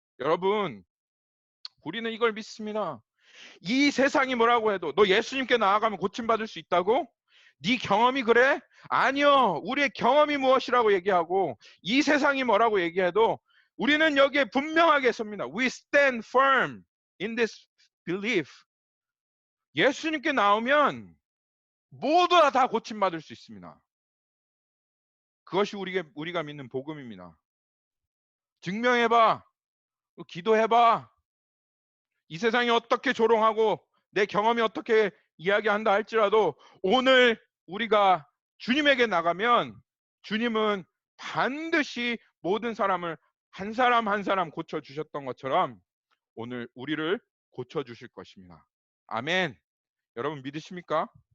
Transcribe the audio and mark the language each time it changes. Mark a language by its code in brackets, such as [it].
[ko] 여러분, 우리는 이걸 믿습니다. 이 세상이 뭐라고 해도 너 예수님께 나아가면 고침받을 수 있다고? 네 경험이 그래? 아니요. 우리의 경험이 무엇이라고 얘기하고 이 세상이 뭐라고 얘기해도 우리는 여기에 분명하게 섭니다. [en] We stand firm in this belief. [ko] 예수님께 나오면 모두 다 고침받을 수 있습니다. 그것이 우리가 믿는 복음입니다. 증명해봐. 기도해봐. 이 세상이 어떻게 조롱하고 내 경험이 어떻게 이야기한다 할지라도 오늘 우리가 주님에게 나가면 주님은 반드시 모든 사람을 한 사람 한 사람 고쳐주셨던 것처럼 오늘 우리를 고쳐주실 것입니다. 아멘. 여러분 믿으십니까?